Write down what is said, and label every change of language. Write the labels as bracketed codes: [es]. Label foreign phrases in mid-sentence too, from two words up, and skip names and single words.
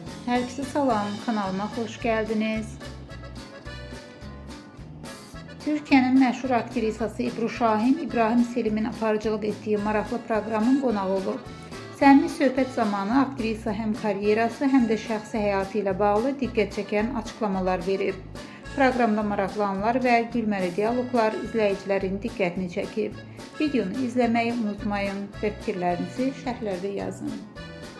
[tr] Herkese salam, kanalıma hoş geldiniz. [az] Türkiye'nin meşhur aktrisası İbru Şahin, İbrahim Selim'in aparıcılıq etdiyi maraqlı proqramın qonağı olub. Səmimi söhbət zamanı aktrisa həm karyerası, həm də şəxsi həyatı ilə bağlı diqqət çəkən açıqlamalar verib. Proqramda maraqlananlar və gülməli dialoqlar izləyicilərin diqqətini çəkib. Videonu izləməyi unutmayın və fikirlərinizi şərhlərdə yazın.